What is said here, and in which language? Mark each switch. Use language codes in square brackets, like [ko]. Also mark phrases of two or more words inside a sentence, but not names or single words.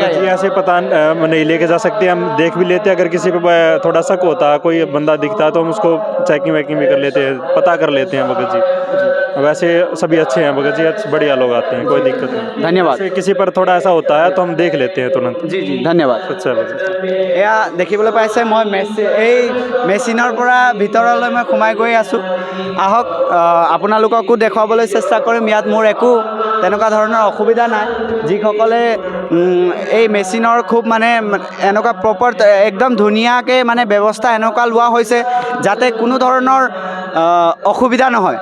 [hi] जी ऐसे पता नहीं लेके जा सकते हम देख भी लेते हैं अगर किसी पे थोड़ा शक होता है कोई बंदा दिखता है तो हम उसको चेकिंग वेकिंग भी कर लेते हैं पता कर लेते हैं भगत जी वैसे सभी अच्छे हैं भगत जी बढ़िया लोग आते हैं कोई दिक्कत नहीं धन्यवाद किसी पर थोड़ा ऐसा होता है तो हम देख लेते हैं तुरंत जी जी धन्यवाद अच्छा भगत [as] এয়া দেখিবলৈ পাইছে মই এই মেচিনৰ পৰা ভিতৰলৈ মই সোমাই গৈ আছোঁ আহক আপোনালোককো দেখুৱাবলৈ চেষ্টা কৰিম ইয়াত মোৰ একো তেনেকুৱা ধৰণৰ অসুবিধা নাই যিসকলে এই মেচিনৰ খুব মানে এনেকুৱা প্ৰপাৰ একদম ধুনীয়াকৈ মানে ব্যৱস্থা এনেকুৱা লোৱা হৈছে যাতে কোনো ধৰণৰ অসুবিধা নহয়।